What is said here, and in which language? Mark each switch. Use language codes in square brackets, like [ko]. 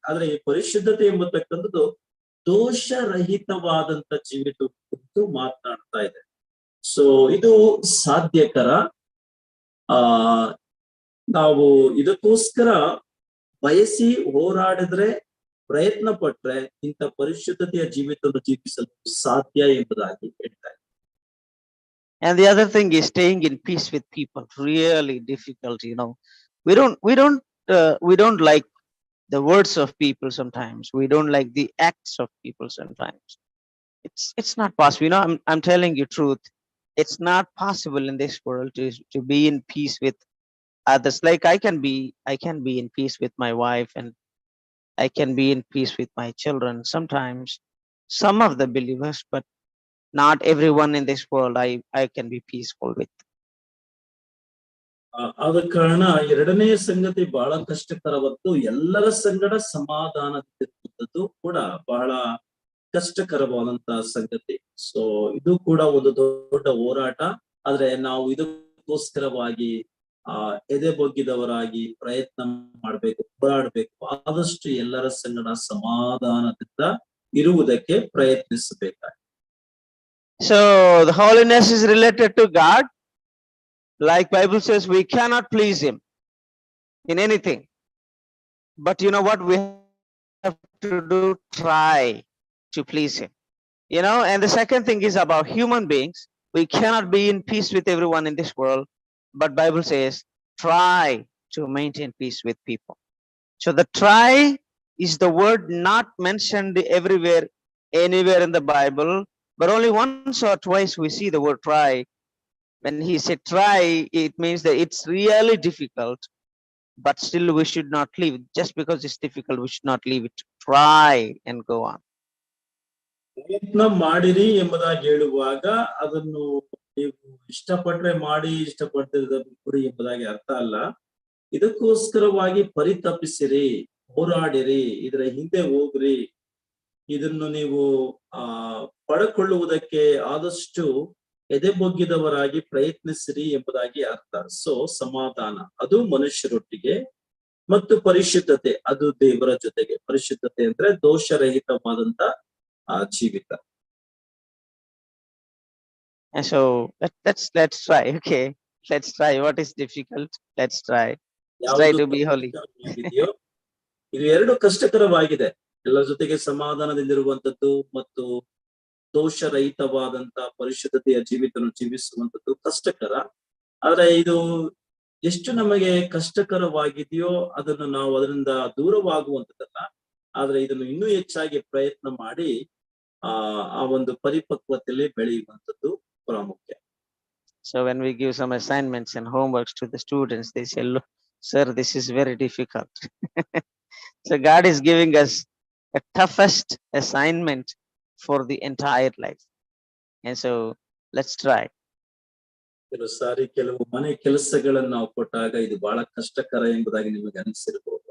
[kn] ಆದ್ರೆ ಈ ಪರಿಶುದ್ಧತೆ ಎಂಬತಕ್ಕಂಥದ್ದು ದೋಷರಹಿತವಾದಂತ ಜೀವಿತ ಕುರಿತು ಮಾತನಾಡ್ತಾ ಇದೆ. ಸೊ ಇದು ಸಾಧ್ಯಕರ. ನಾವು ಇದಕ್ಕೋಸ್ಕರ ಬಯಸಿ ಹೋರಾಡಿದ್ರೆ, ಪ್ರಯತ್ನ ಪಟ್ರೆ ಇಂಥ ಪರಿಶುದ್ಧತೆಯ ಜೀವಿತವನ್ನು ಜೀವಿಸಲು ಸಾಧ್ಯ ಎಂಬುದಾಗಿ ಹೇಳ್ತಾರೆ. [en] And the other thing is staying in peace with people. Really difficult, you know. We don't like the words of people sometimes. We don't like the acts of people sometimes. It's not possible. You know, I'm telling you truth. It's not possible in this world to be in peace with others. Like I can be in peace with my wife, and I can be in peace with my children. Sometimes some of the believers, but not everyone in this world I can be peaceful with. [kn] ಆದ ಕಾರಣ ಎರಡನೇ ಸಂಗತಿ ಬಹಳ ಕಷ್ಟಕರವತ್ತು. ಎಲ್ಲರ ಸಂಗಡ ಸಮಾಧಾನದಿರುವಂಥದ್ದು ಕೂಡ ಬಹಳ ಕಷ್ಟಕರವಾದಂತಹ ಸಂಗತಿ. ಸೊ ಇದು ಕೂಡ ಒಂದು ದೊಡ್ಡ ಹೋರಾಟ. ಆದ್ರೆ ನಾವು ಇದಕ್ಕೋಸ್ಕರವಾಗಿ ಎದೆ ಬೊಗ್ಗಿದವರಾಗಿ ಪ್ರಯತ್ನ ಮಾಡ್ಬೇಕು, ಹೋರಾಡ್ಬೇಕು. ಆದಷ್ಟು ಎಲ್ಲರ ಸಂಗಡ ಸಮಾಧಾನದಿಂದ ಇರುವುದಕ್ಕೆ ಪ್ರಯತ್ನಿಸಬೇಕಾಗಿದೆ. [en] So the holiness is related to God. Like Bible says, we cannot please him in anything. But you know what we have to do? Try to please him. You know, and the second thing is about human beings. We cannot be in peace with everyone in this world. But Bible says, try to maintain peace with people. So the try is the word not mentioned everywhere, anywhere in the Bible, but only once or twice we see the word try. When he said try, it means that it's really difficult, but still we should not leave. Just because it's difficult, we should not leave it. Try and go on. [kn] ಪ್ರಯತ್ನ ಮಾಡಿರಿ ಎಂಬುದಾಗಿ ಹೇಳುವಾಗ ಅದನ್ನು ನೀವು ಇಷ್ಟಪಟ್ರೆ ಮಾಡಿ, ಇಷ್ಟಪಟ್ಟಿರದ ಬಿಡಿ ಎಂಬುದಾಗಿ ಅರ್ಥ ಅಲ್ಲ. ಇದಕ್ಕೋಸ್ಕರವಾಗಿ ಪರಿತಪಿಸಿರಿ, ಹೋರಾಡಿರಿ, ಇದರ ಹಿಂದೆ ಹೋಗ್ರಿ, ಇದನ್ನು ನೀವು ಪಡ್ಕೊಳ್ಳುವುದಕ್ಕೆ ಆದಷ್ಟು ಎದೆ ಬೊಗ್ಗಿದವರಾಗಿ ಪ್ರಯತ್ನಿಸಿರಿ ಎಂಬುದಾಗಿ ಅರ್ಥ. ಸೊ ಸಮಾಧಾನ ಅದು ಮನುಷ್ಯರೊಟ್ಟಿಗೆ, ಮತ್ತು ಪರಿಶುದ್ಧತೆ ಅದು ದೇವರ ಜೊತೆಗೆ. ಪರಿಶುದ್ಧತೆ ಅಂದ್ರೆ ದೋಷರಹಿತವಾದಂತ ಜೀವಿತ. [en] And so let's try. Okay, let's try. What is difficult? Let's try. Let's try to be holy. [kn] ಇದು ಎರಡು ಕಷ್ಟಕರವಾಗಿದೆ. ಎಲ್ಲರ ಜೊತೆಗೆ ಸಮಾಧಾನದಿಂದಿರುವಂತದ್ದು ಮತ್ತು ದೋಷರಹಿತವಾದಂತಹ ಪರಿಶುದ್ಧತೆಯ ಜೀವಿತವನ್ನು ಜೀವಿಸುವಂತದ್ದು ಕಷ್ಟಕರ. ಆದ್ರೆ ಇದು ಎಷ್ಟು ನಮಗೆ ಕಷ್ಟಕರವಾಗಿದೆಯೋ ಅದನ್ನು ನಾವು ಅದರಿಂದ ದೂರವಾಗುವಂತದ್ದಲ್ಲ. ಆದ್ರೆ ಇದನ್ನು ಇನ್ನೂ ಹೆಚ್ಚಾಗಿ ಪ್ರಯತ್ನ ಮಾಡಿ ಆ ಒಂದು ಪರಿಪಕ್ವತೆಯಲ್ಲಿ ಬೆಳೆಯುವಂತದ್ದು ಪ್ರಾಮುಖ್ಯ. [en] So when we give some assignments and homeworks to the students, they say, "Look, sir, this is very difficult." So God is giving us a toughest assignment for the entire life. And so let's try. [kn] ಕೆಲವು ಸಾರಿ ಕೆಲವು ಮನೆ ಕೆಲಸಗಳನ್ನು ನಾವು ಕೊಟ್ಟಾಗ ಇದು ಬಹಳ ಕಷ್ಟಕರ ಎಂಬುದಾಗಿ ನಿಮಗೆ ಅನಿಸಿರ್ಬೋದು.